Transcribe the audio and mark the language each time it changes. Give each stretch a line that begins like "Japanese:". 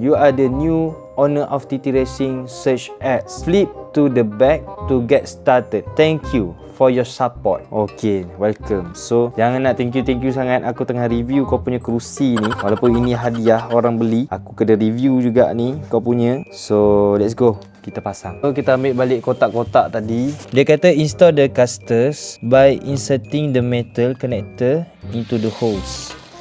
English: You are the new owner of TT Racing. Search ads. Flip to the back to get started. Thank you for your support. Okay, welcome. So
Malay: jangan nak
English: thank you sangat.
Malay: Aku tengah review kau punya kerusi ni. Walaupun ini hadiah orang beli, aku kena review juga ni kau punya.
English: So let's go,
Malay: kita pasang. So kita ambil balik kotak-kotak tadi. Dia kata
English: install the casters by inserting the metal connector into the holes.